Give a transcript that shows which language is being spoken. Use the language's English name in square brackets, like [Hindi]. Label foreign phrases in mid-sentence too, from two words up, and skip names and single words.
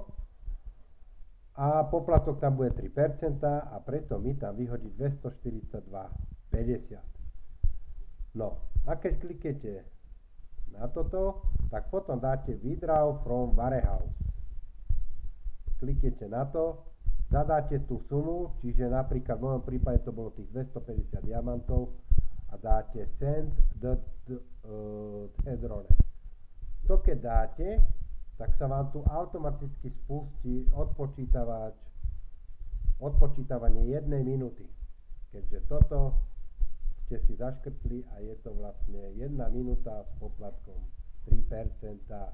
[Slovak] A poplatok tam bude 3% a preto mi tam vyhodí 242,50. No, a keď kliknete na toto, tak potom dáte [English] Withdraw from Warehouse. [Slovak] Kliknete na to, zadáte tú sumu, čiže napríklad v mojom prípade to bolo tých 250 diamantov a dáte [English] Send the drone. [Slovak] To keď dáte, tak sa vám tu automaticky spustí odpočítavanie 1 minúty. Keďže toto ste si zaškrtli a je to vlastne 1 minúta s poplatkom 3%.